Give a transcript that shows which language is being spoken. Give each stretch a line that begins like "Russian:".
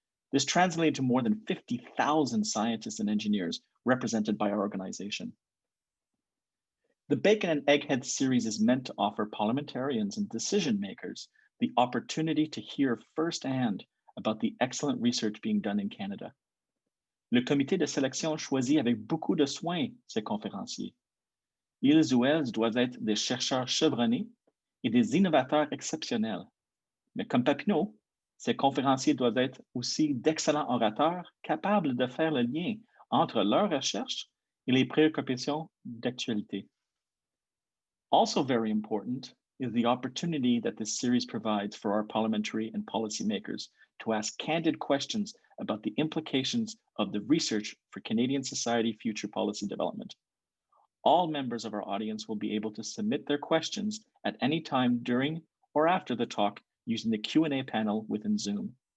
English: This translated to more than 50,000 scientists and engineers represented by our organization. The Bacon and Eggheads series is meant to offer parliamentarians and decision makers the opportunity to hear firsthand about the excellent research being done in Canada.
French: Le comité de sélection choisit avec beaucoup de soin ces conférenciers. Ils ou elles doivent être des chercheurs chevronnés et des innovateurs exceptionnels. Mais comme Papineau, ces conférenciers doivent être aussi d'excellents orateurs capables de faire le lien entre leurs recherches et les préoccupations d'actualité.
English: Also very important is the opportunity that this series provides for our parliamentary and policymakers to ask candid questions about the implications of the research for Canadian society future policy development. All members of our audience will be able to submit their questions at any time during or after the talk using the Q&A panel within Zoom.